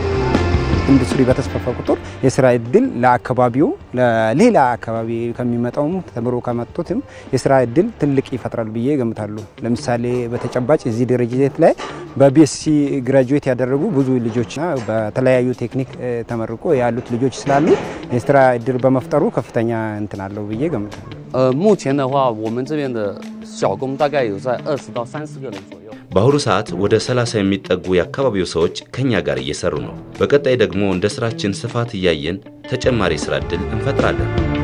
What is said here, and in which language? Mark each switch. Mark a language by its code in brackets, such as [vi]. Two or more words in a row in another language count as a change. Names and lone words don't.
[am] ኢንዱስትሪ በተስፋፋ ቁጥር የሥራ ዕድል ለአካባቢው ለሌላ አካባቢ ከሚመጣውም ተምሮ ከመጡትም የሥራ ዕድል ትልቅ ይፈጥራል ብዬ ገምታለሁ። ለምሳሌ በተጨባጭ እዚህ ድርጅት ላይ በቢኤስሲ ግራጁዌት ያደረጉ ብዙ ልጆችና በተለያዩ ቴክኒክ ተመርቆ ያሉት ልጆች ስላሉ የሥራ ዕድል በመፍጠሩ ከፍተኛ እንትን አለው ብዬ ገምታለሁ። [zh] 目前的话我们这边的小工大概有在20到30个人左右。 [am] በአሁኑ ሰዓት ወደ 30 የሚጠጉ የአካባቢው ሰዎች ከኛ ጋር እየሰሩ ነው። በቀጣይ ደግሞ እንደ ስራችን ስፋት እያየን ተጨማሪ ስራ ዕድል እንፈጥራለን።